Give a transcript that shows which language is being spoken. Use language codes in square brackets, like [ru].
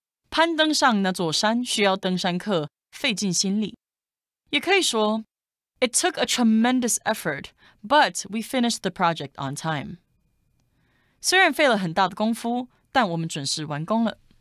[zh] 攀登上那座山需要登山客费尽心力。也可以说 [en] It took a tremendous effort, but we finished the project on time. [zh] 虽然费了很大的功夫，但我们准时完工了。